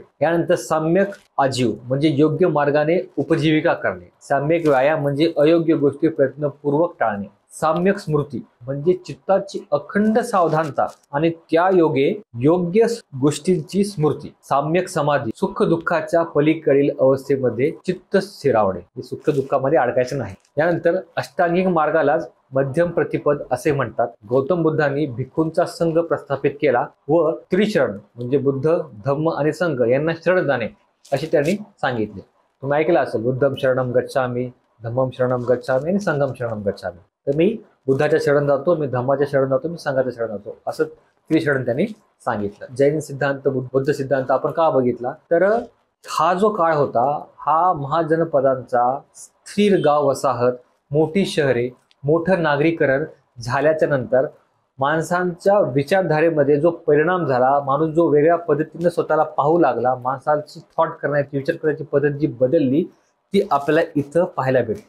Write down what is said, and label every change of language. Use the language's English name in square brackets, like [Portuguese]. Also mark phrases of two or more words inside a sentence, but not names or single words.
[Marathi] यानंतर साम्यक आजीव म्हणजे योग्य मार्गाने उपजीविका करणे, साम्यक व्यायाम म्हणजे अयोग्य गोष्टी प्रयत्नपूर्वक टाळणे, साम्यक स्मृती म्हणजे चित्ताची अखंड सावधानता आणि त्या योगे योग्य गोष्टींची स्मृती, साम्यक समाधी सुख दुःखाच्या पलीकडील अवस्थेमध्ये चित्त स्थिरावणे, सुख दुःखामध्ये अडकायचं नाही. यानंतर अष्टांगिक मार्गालाच मध्यम प्रतिपद असे म्हणतात. गौतम बुद्धांनी भिक्खूंचा संघ प्रस्थापित केला व त्रिशरण म्हणजे बुद्ध, धम्म आणि संघ यांना शरण जाणे असे त्यांनी सांगितले. तुम्ही ऐकलं असेल, [Pali] बुद्धम शरणम गच्छामी, धम्मम शरणम गच्छामी आणि संघम शरणम गच्छामी. [Marathi] तर मी बुद्धाच्या शरण जातो, मी धम्माच्या शरण जातो, मी संघाच्या शरण जातो असं त्रिशरण त्यांनी सांगितलं. जैन सिद्धांत, बुद्ध सिद्धांत आपण का बघितला तर हा जो काळ होता हा महाजनपदांचा, स्थिर गाव वसाहत, मोठी शहरे, मोठं नागरीकरण झाल्याच्या नंतर माणसांच्या विचारधारेमध्ये जो परिणाम झाला, माणूस जो वेगळ्या पद्धतीने स्वतःला पाहू लागला, माणसाची थॉट करण्याची, विचार करण्याची पद्धत जी बदलली ती आपल्याला इथं पाहायला भेटली.